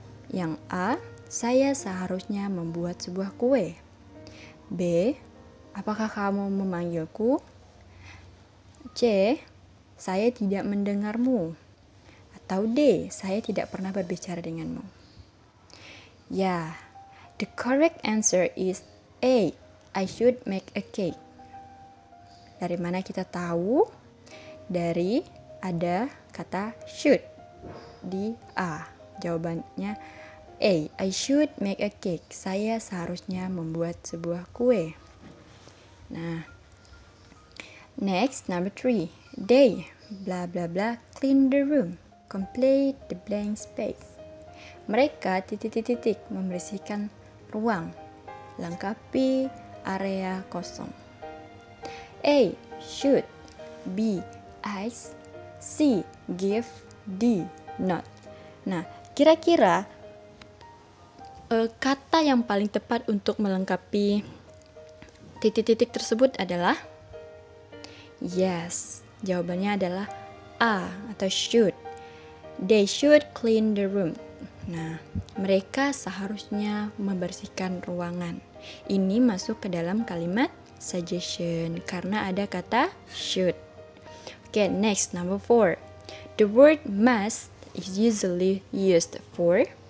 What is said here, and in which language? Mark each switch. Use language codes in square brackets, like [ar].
[id] Yang A, saya seharusnya membuat sebuah kue. B, apakah kamu memanggilku? C, saya tidak mendengarmu. Atau D, saya tidak pernah berbicara denganmu. [en] Ya, the correct answer is A. I should make a cake. [id] Dari mana kita tahu? Dari ada kata should di A. [en] Jawabannya A. I should make a cake. [id] Saya seharusnya membuat sebuah kue. Nah, [en] next, number 3. They, blah blah blah, clean the room. Complete the blank space. [id] Mereka titik-titik membersihkan ruang, lengkapi area kosong. A. [en] Should, B. Ice, C. Give, D. Not. [id] Nah, kira-kira kata yang paling tepat untuk melengkapi titik-titik tersebut adalah yes. Jawabannya adalah A atau should. [en] They should clean the room. [id] Nah, mereka seharusnya membersihkan ruangan. Ini masuk ke dalam kalimat suggestion karena ada kata should. [en] Okay, next, number 4. The word must is usually used for.